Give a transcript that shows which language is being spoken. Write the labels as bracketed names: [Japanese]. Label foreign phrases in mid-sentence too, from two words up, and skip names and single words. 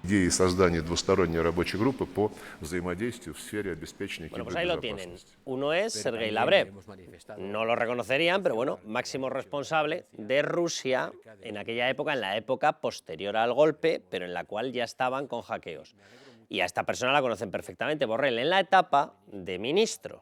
[Russian] создание двусторонней рабочей группы по взаимодействию в сфере обеспечения [Spanish] Bueno, pues ahí lo tienen. [Russian] кибербезопасности. [Spanish] Uno es Sergei Lavrov. No lo reconocerían, pero bueno, máximo responsable de Rusia en aquella época, en la época posterior al golpe, pero en la cual ya estaban con hackeos. Y a esta persona la conocen perfectamente, Borrell, en la etapa de ministro.